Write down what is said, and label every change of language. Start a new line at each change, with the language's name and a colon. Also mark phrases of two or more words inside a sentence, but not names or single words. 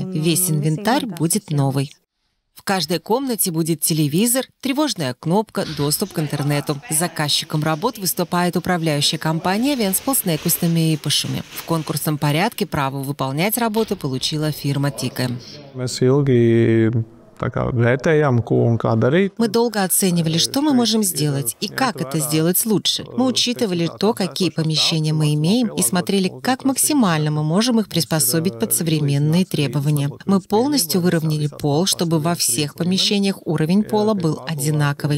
Russian: Весь инвентарь будет новый. В каждой комнате будет телевизор, тревожная кнопка, доступ к интернету. Заказчиком работ выступает управляющая компания «Венспилс Некустами и Пашуми». В конкурсном порядке право выполнять работы получила фирма «Тика».
Latvian: vērtējām, ko un kā darīt.
Russian: Мы долго оценивали, что мы можем сделать и как это сделать лучше. Мы учитывали то, какие помещения мы имеем, и смотрели, как максимально мы можем их приспособить под современные требования. Мы полностью выровняли пол, чтобы во всех помещениях уровень пола был одинаковый.